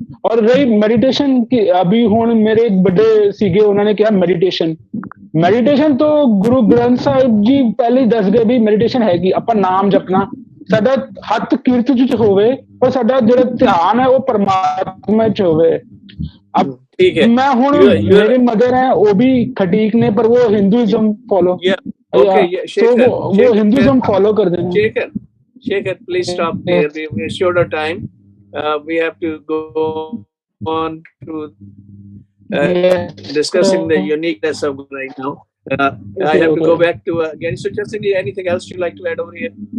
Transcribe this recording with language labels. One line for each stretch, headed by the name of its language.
Punjabi: ਔਰ ਰਹੀ ਮੈਡੀਟੇਸ਼ਨ
Hindi: की, अभी
Punjabi: ਹੁਣ ਮੇਰੇ ਇੱਕ ਵੱਡੇ ਸੀਗੇ, ਉਹਨਾਂ ਨੇ ਕਿਹਾ ਮੈਡੀਟੇਸ਼ਨ ਤੋਂ ਗੁਰੂ ਗ੍ਰੰਥ ਸਾਹਿਬ ਜੀ ਪਹਿਲੇ ਹੀ ਦੱਸ ਗਏ ਵੀ ਮੈਡੀਟੇਸ਼ਨ ਹੈਗੀ, ਆਪਾਂ ਨਾਮ ਜਪਣਾ, ਸਾਡਾ ਹੱਥ ਕੀਰਤ ਚ ਹੋਵੇ, ਪਰ ਸਾਡਾ ਜਿਹੜਾ ਧਿਆਨ ਹੈ ਉਹ ਪਰਮਾਤਮਾ ਚ ਹੋਵੇ।
Hindi: ठीक है। मैं हूँ, मेरे मदर हैं वो भी खटीक ने, पर वो हिंदुइज्म फॉलो, वो हिंदुइज्म फॉलो कर देंगे।
English: Shekhar, please stop there. We're short of time. We have to go on to discussing the uniqueness of right now. I have to go back to Gyani Suchar Singh ji. Anything else you'd like to add over here?